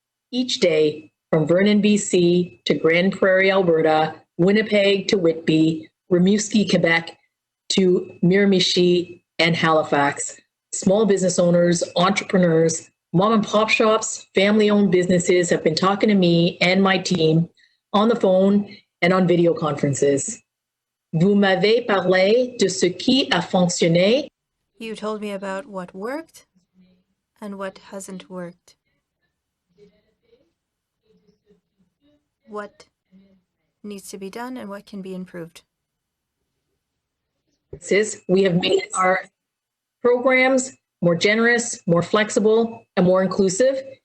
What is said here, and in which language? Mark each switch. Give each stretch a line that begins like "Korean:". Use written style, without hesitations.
English: Each day, from Vernon, BC to Grand Prairie, Alberta, Winnipeg to Whitby, Rimouski, Quebec to Miramichi and Halifax, small business owners, entrepreneurs, mom and pop shops, family-owned businesses have been talking to me and my team on the phone and on video conferences.
French: Vous m'avez parlé de ce qui a fonctionné.
English: You told me about what worked and what hasn't worked. What needs to be done and what can be improved. We have made our programs more generous, more flexible, and more inclusive.